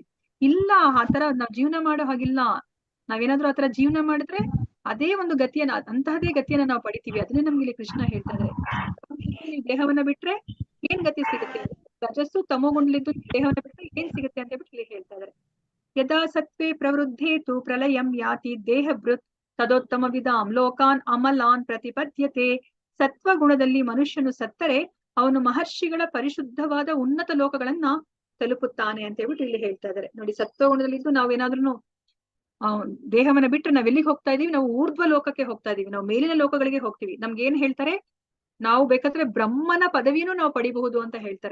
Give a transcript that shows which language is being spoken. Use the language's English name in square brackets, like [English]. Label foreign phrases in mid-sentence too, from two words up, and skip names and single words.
[Kannada] ಇಲ್ಲ, ಆತರ ನಾವ್ ಜೀವನ ಮಾಡೋ ಹಾಗಿಲ್ಲ. ನಾವೇನಾದ್ರೂ ಆತರ ಜೀವನ ಮಾಡಿದ್ರೆ ಅದೇ ಒಂದು ಗತಿಯನ್ನ, ಅಂತಹದೇ ಗತಿಯನ್ನ ನಾವು ಪಡಿತೀವಿ. ಅದನ್ನೇ ನಮ್ಗೆ ಇಲ್ಲಿ ಕೃಷ್ಣ ಹೇಳ್ತಾ ಇದ್ದಾರೆ. ನೀವು ದೇಹವನ್ನ ಬಿಟ್ರೆ ಏನ್ ಗತಿ ಸಿಗುತ್ತೆ, ರಜಸ್ಸು ತಮೋಗುಣದಲ್ಲಿದ್ದು ದೇಹವನ್ನ ಬಿಟ್ರೆ ಏನ್ ಸಿಗುತ್ತೆ ಅಂತ ಹೇಳ್ಬಿಟ್ಟು ಇಲ್ಲಿ ಹೇಳ್ತಾ ಇದ್ದಾರೆ. [Sanskrit] ಯದಾ ಸತ್ವೇ ಪ್ರವೃದ್ಧೇತು ಪ್ರಲಯಂ ಯಾತಿ ದೇಹಭೃತ್ ತದೋತ್ತಮ ವಿಧಾಂ ಲೋಕಾನ್ ಅಮಲಾನ್ ಪ್ರತಿಪದ್ಯತೆ. [Kannada] ಸತ್ವ ಗುಣದಲ್ಲಿ ಮನುಷ್ಯನು ಸತ್ತರೆ ಅವನು ಮಹರ್ಷಿಗಳ ಪರಿಶುದ್ಧವಾದ ಉನ್ನತ ಲೋಕಗಳನ್ನ ತಲುಪುತ್ತಾನೆ ಅಂತ ಹೇಳ್ಬಿಟ್ಟು ಇಲ್ಲಿ ಹೇಳ್ತಾ ಇದ್ದಾರೆ. ನೋಡಿ, ಸತ್ವ ಗುಣದಲ್ಲಿದ್ದು ನಾವೇನಾದ್ರೂ ದೇಹವನ್ನ ಬಿಟ್ಟು ನಾವ್ ಎಲ್ಲಿಗೆ ಹೋಗ್ತಾ ಇದೀವಿ, ನಾವು ಊರ್ಧ್ವ ಲೋಕಕ್ಕೆ ಹೋಗ್ತಾ ಇದೀವಿ, ನಾವು ಮೇಲಿನ ಲೋಕಗಳಿಗೆ ಹೋಗ್ತೀವಿ. ನಮ್ಗೆ ಏನ್ ಹೇಳ್ತಾರೆ, ನಾವು ಬೇಕಾದ್ರೆ ಬ್ರಹ್ಮನ ಪದವಿನೂ ನಾವು ಪಡಿಬಹುದು ಅಂತ ಹೇಳ್ತಾರೆ.